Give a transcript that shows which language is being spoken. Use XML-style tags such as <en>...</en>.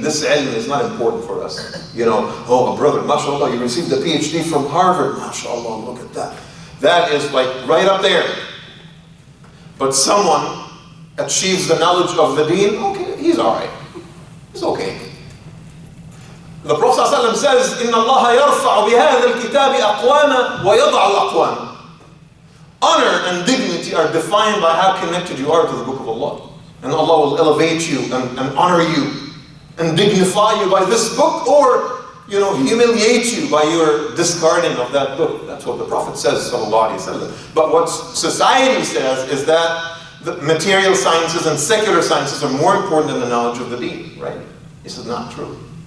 <en>This ilm is not important for us. You know, oh, brother, mashallah, you received a PhD from Harvard. Mashallah, look at that. That is like right up there. But someone achieves the knowledge of the deen, okay, he's all right. He's okay. The Prophet ﷺ says,</en> <ar>إِنَّ اللَّهَ يَرْفَعُ بِهَذَا الْكِتَابِ أَقْوَامًا وَيَضَعُ أَقْوَامًا.</ar> <en>Honor and dignity are defined by how connected you are to the Book of Allah. And Allah will elevate you and honor you and dignify you by this book, or humiliate you by your discarding of that book. That's what the Prophet says, sallallahu alaihi wasallam. But what society says is that the material sciences and secular sciences are more important than the knowledge of the deen, right? This is not true.</en>